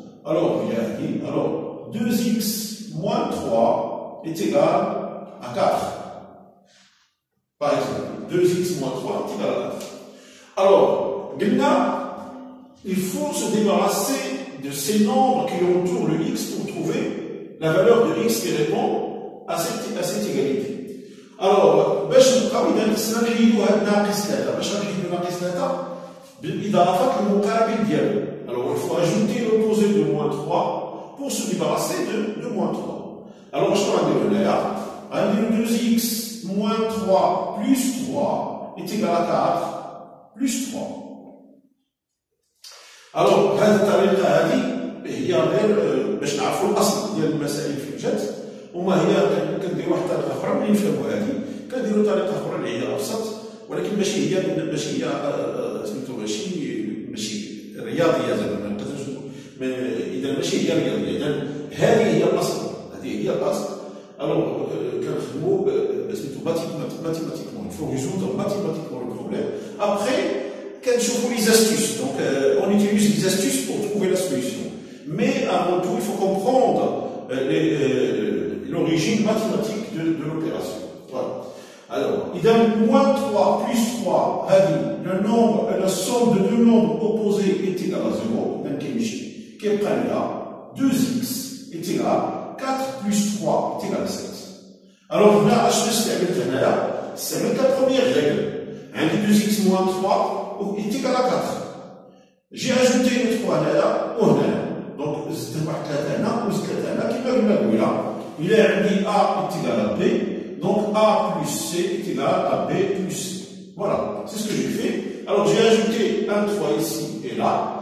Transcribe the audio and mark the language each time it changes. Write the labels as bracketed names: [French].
[French] Alors, il y a dit, alors, 2x moins 3 est égal à 4. Par exemple, 2x moins 3 est égal à 4. Alors, maintenant, il faut se débarrasser de ces nombres qui entourent le x pour trouver la valeur de x qui répond à cette égalité. [Arabic] Alors, باش نبقاو إذا خصنا نحيدو هاد ناقص 3. باش نحيدو ناقص 3 بالإضافة للمقابل ديالو. [French] Alors, il faut ajouter l'opposé de moins 3 pour se débarrasser de moins 3. Alors, [Arabic] شنو غنديرو هنايا؟ [French] 2x moins 3 plus 3 est égal à 4 plus 3. [Arabic] Alors, هذه الطريقة هذه هي غير باش نعرفوا الأصل ديال المسائل في الجد، وما هي كنديروا واحد الطريقة أخرى ملي نفهموا هذه، كنديروا طريقة أخرى اللي هي أبسط، ولكن ماشي هي سميتو ماشي رياضية زعما ما نقدروش إذا ماشي هي رياضية، إذا هذه هي الأصل، هذه هي الأصل. [French] Alors, [Arabic] كنخدموا سميتو [French] mathématiquement، il faut résoudre mathématiquement le problème. Après, [Arabic] كنشوفوا [French] les astuces. Donc, on utilise les astuces pour trouver la solution. Mais avant tout, il faut comprendre l'origine mathématique de l'opération. Voilà. Alors, إذا moins 3 plus 3 le nombre, la somme de deux nombres opposés est égale à 0. Donc, [Arabic] كيبقى لنا [French] 2x est égal à 4 plus 3 est égal à 7. [Arabic] Alors, هنا اش استعملت هنايا؟ استعملت [French] la première règle. عندي 2x moins 3 est égal à 4. J'ai ajouté une 3 [Arabic] هنايا وهنا. Donc, زدت واحد 3 هنا وزدت 3 هنا كيما قلنا الأولى. [French] Il a [Arabic] عندي [French] A est égal à B. Donc, A plus C est égal à B plus C. Voilà, c'est ce que j'ai fait. Alors, j'ai ajouté un 3 ici et là.